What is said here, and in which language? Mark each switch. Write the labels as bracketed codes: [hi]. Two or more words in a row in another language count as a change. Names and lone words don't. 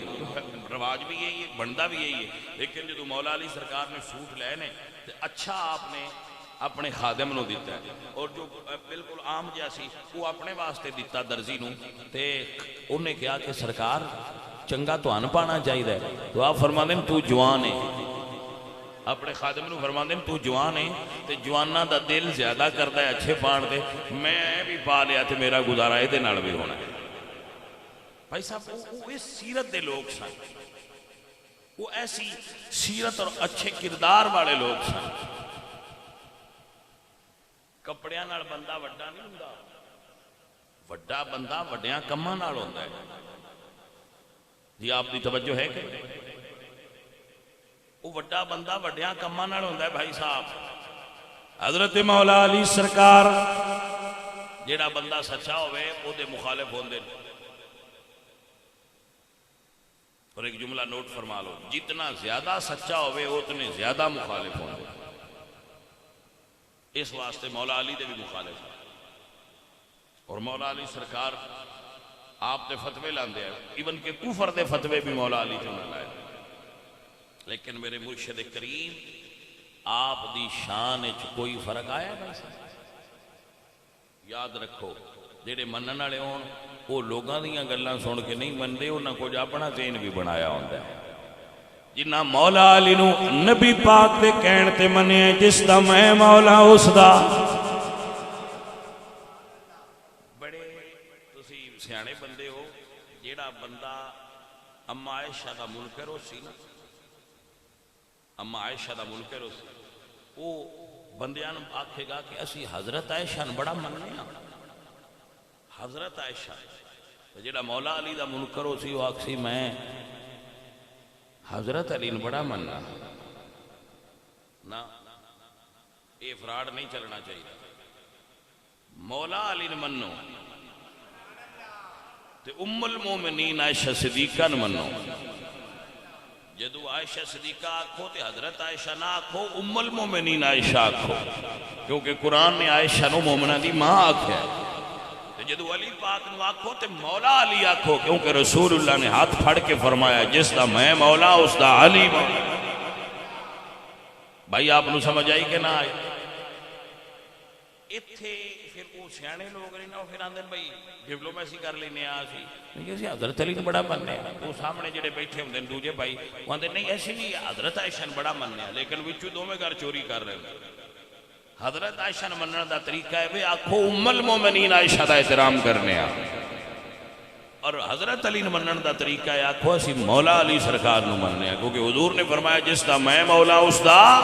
[pa] رواج بھی یہی ہے, بندا بھی یہی ہے. لیکن جدو مولا علی سرکار نے سوٹ لے نے تو اچھا آپ نے اپنے خادم نو دیتا ہے, اور جو بالکل عام جیسی وہ اپنے واسطے دیتا درزی نو. تے انہیں کہا کہ سرکار چنگا تو ان پانا چاہیے. تو آپ فرماندے ہیں تو جوان ہے. اپنے خادم نو فرماندے ہیں تو جوان ہے تے جواناں دا دل زیادہ کرتا ہے اچھے پان دے. میں بھی پا لیا تے میرا گزارا یہ نال بھی ہونا ہے. بھائی صاحب وہ اس سیرت دے لوگ سن, وہ ایسی سیرت اور اچھے کردار والے لوگ سن. کپڑیاں نال بندہ وڈا نہیں ہوندا, وڈا بندہ وڈیاں کماں نال ہوندا ہے. جی آپ دی توجہ ہے کہ وہ وڈا بندہ وڈیاں کماں نال ہوندا ہے. بھائی صاحب حضرت مولا علی سرکار جیڑا بندہ سچا ہوئے وہ دے مخالف ہوندے. [ur] اور ایک جملہ نوٹ فرما لو, [pa] جتنا زیادہ سچا ہوئے اتنے زیادہ مخالف ہوندے. اس واسطے مولا علی دے بھی مخالف ہیں. اور مولا علی سرکار آپ دے فتوے لاندے ہیں, ایون کہ کفر دے فتوے بھی مولا علی جو نہ لائے. لیکن میرے مرشد کریم آپ دی شان وچ کوئی فرق آیا ہے؟ یاد رکھو جڑے منن والے ہون وہ لوگاں دیاں گلاں سن کے نہیں مندے, انہاں کچھ اپنا ذہن بھی بنایا ہوندا ہے. جنہ مولا علی نو نبی پاک دے کہن تے منیا جس دا میں مولا اس دا. بڑے تسی سیانے بندے ہو. جیڑا بندہ اما عائشہ دا منکر ہو سی نا, اما عائشہ دا منکر ہو سی, وہ بندیاں نو آکھے گا کہ اسی حضرت عائشہ نو بڑا مننے ہاں. حضرت عائشہ جیڑا مولا علی دا منکر ہو سی وہ آکھ سی میں حضرت علی نو بڑا مننا. نا یہ فراڈ نہیں چلنا چاہیے. مولا علی نو منو تے ام المومنین عائشہ صدیقہ نو منو. جدو عائشہ صدیقہ آکھو تے حضرت عائشہ نہ آکھو, ام المومنین عائشہ آکھو, کیونکہ قرآن نے عائشہ نو مومنہ دی ماں آکھیا ہے. جدو علی پاک نو آکھو تے مولا علی آکھو, کیونکہ رسول اللہ نے ہاتھ پھڑ کے فرمایا جس دا میں مولا اس دا علی مولا. بھائی آپ نو سمجھ آئی کہ نہ آئی؟ اتھے پھر وہ سیانے لوگ نہیں نا, پھر آندھن بھائی ڈپلومیسی کر لینے آسی حضرت علی تو بڑا مننے ہیں. وہ سامنے جڑے بیٹھے ہوندے دوجے بھائی وہ آندھن نہیں ایسی بھی حضرت عائشہ نے بڑا مننے ہیں, لیکن وچوں دو میں گھر چوری کر رہے ہیں. حضرت عائشہ نے مننے دا طریقہ ہے بھئی آکھو ام المومنین عائشہ دا احترام کرنے ہیں, اور حضرت علی نے مننے دا طریقہ ہے آکھو اسی مولا علی سرکار نو مننے ہیں, کیونکہ حضور نے فرمایا جس دا میں مولا اس دا.